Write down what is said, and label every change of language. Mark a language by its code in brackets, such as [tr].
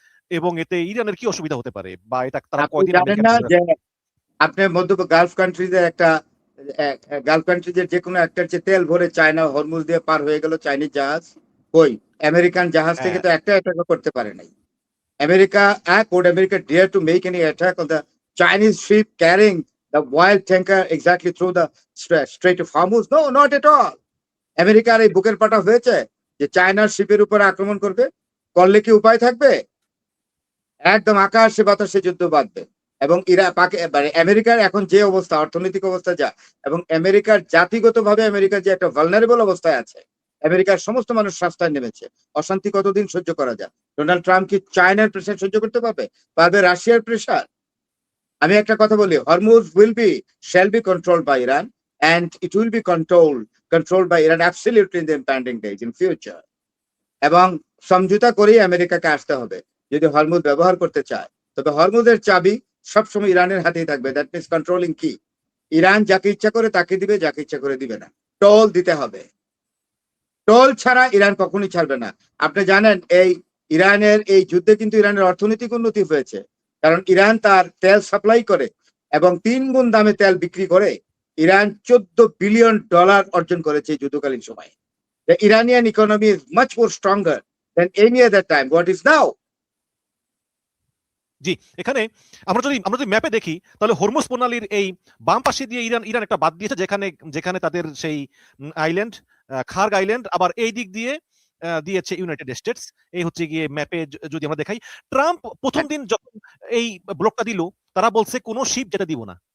[bn] এবং এতে ইরানের কি অসুবিধা হতে পারে, বা এটা তারা আপনি কয়দিন জানেন না যে আপনি মধ্য গালফ কান্ট্রিজের একটা গালফ কান্ট্রিজের যে কোনো একটা যে তেল ভরে চায়না হরমুজ দিয়ে পার হয়ে গেল চাইনিজ জাহাজ, ওই আমেরিকান জাহাজ থেকে তো একটা অ্যাটাকও করতে পারে নাই America. [en] Would America dare to make any attack on the Chinese ship carrying the oil tanker exactly through the Strait of Hormuz? No, not at all. [bn] আমেরিকার এই বুকের পাটা হয়েছে যে চায়নার শিপের উপর আক্রমণ করবে? করলে কি উপায় থাকবে? একদম আকাশে বাতাসে যুদ্ধ বাঁধবে। এবং আমেরিকার এখন যে অবস্থা, অর্থনৈতিক অবস্থা যা, এবং আমেরিকার জাতিগতভাবে আমেরিকার যে একটা ভালনারেবল অবস্থায় আছে, আমেরিকার সমস্ত মানুষ রাস্তায় নেমেছে। অশান্তি কতদিন সহ্য করা যায়? ডোনাল্ড ট্রাম্প কি চায়নার প্রেসার সহ্য করতে পারবে রাশিয়ার প্রেসার? আমি একটা কথা বলি, Hormuz [en] shall be controlled by Iran, and it will be controlled by Iran absolutely in the impending days in future. [bn] এবং সমঝোতা করেই আমেরিকাকে আসতে হবে যদি হরমুজ ব্যবহার করতে চায়। তবে হরমুজের চাবি সবসময় ইরানের হাতেই থাকবে। [en] That means controlling কি। [bn] ইরান যাকে ইচ্ছা করে তাকে দিবে, যাকে ইচ্ছা করে দিবে না। টোল দিতে হবে, টোল ছাড়া ইরান কখনোই ছাড়বে না। আপনি জানেন এই ইরানের এই যুদ্ধে কিন্তু ইরানের অর্থনৈতিক উন্নতি হয়েছে, কারণ ইরান তার তেল সাপ্লাই করে এবং 3 গুণ দামে তেল বিক্রি করে ইরান $14 বিলিয়ন অর্জন করেছে এই যুদ্ধকালীন সময়ে। [en] The Iranian economy is much more stronger than any other time. What is now? [bn] জি, এখানে আমরা যদি ম্যাপে দেখি, তাহলে হরমুজ প্রণালীর এই বাম পাশে দিয়ে ইরান একটা বাদ দিয়েছে, যেখানে তাদের সেই আইল্যান্ড, খার্গ আইল্যান্ড, আবার এই দিক দিয়ে দিয়েছে ইউনাইটেড স্টেটস। এই হচ্ছে গিয়ে ম্যাপে যদি আমরা দেখাই, ট্রাম্প প্রথম দিন যখন এই ব্লকটা দিল, তারা বলছে কোনো শিপ যেতে দিব না।